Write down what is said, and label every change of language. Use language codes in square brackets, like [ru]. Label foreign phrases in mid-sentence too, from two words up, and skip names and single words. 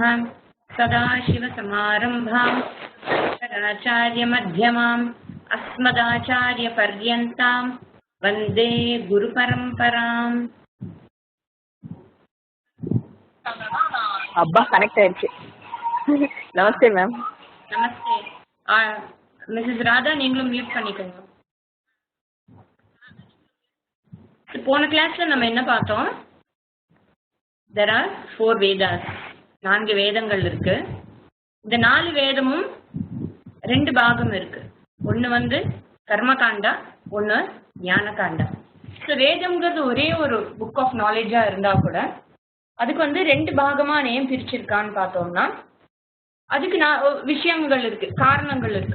[sa] सदाशिवसमारम्भां शङ्कराचार्यमध्यमाम् अस्मदाचार्यपर्यन्तां वन्दे गुरुपरम्पराम्। [ta] अब्बा कनेक्ट ஆயிடுச்சு. நமஸ்தே மேம். நமஸ்தே. மிஸ்ஸஸ் ராதா நீங்களும் மியூட் பண்ணிக்கோங்க. போன கிளாஸ்ல நம்ம என்ன பார்த்தோம்? [en] There are 4 Vedas. [ta] 4 வேதங்கள் இருக்கு. இந்த 4 வேதமும் 2 பாகம் இருக்கு. ஒன்று கர்மகாண்டா, ஒன்று ஞானகாண்டா. ஸோ வேதம்ங்கிறது ஒரே ஒரு [en] book of knowledge [ta] இருந்தா கூட அதுக்கு 2 பாகமா ஏன் பிரிச்சிருக்கான்னு பார்த்தோம்னா அதுக்கு விஷயங்கள் இருக்கு, காரணங்கள் இருக்கு.